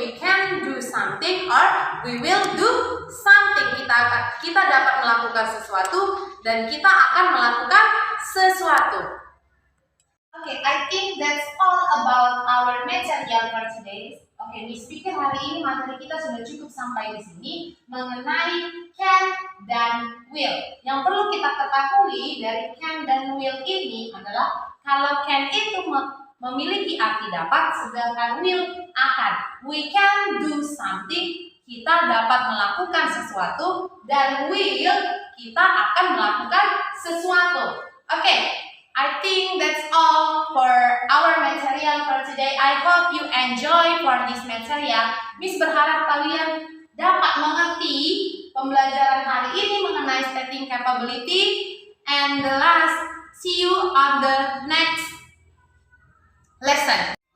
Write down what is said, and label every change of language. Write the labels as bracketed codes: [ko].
[en] We can do something or we will do something. [id] Kita dapat melakukan sesuatu dan kita akan melakukan sesuatu. [en] Okay, I think that's all about our material for today. [id] Okay, Miss pikir hari ini materi kita sudah cukup sampai di sini mengenai can dan will. Yang perlu kita ketahui dari can dan will ini adalah kalau can itu memiliki arti dapat, sedangkan will akan. [en] We can do something, [id] kita dapat melakukan sesuatu, dan will kita akan melakukan sesuatu. Oke. [en] I think that's all for our material for today. I hope you enjoy for this material. [id] Miss berharap kalian dapat mengerti pembelajaran hari ini mengenai stating capability. [en] And the last, see you on the next lesson.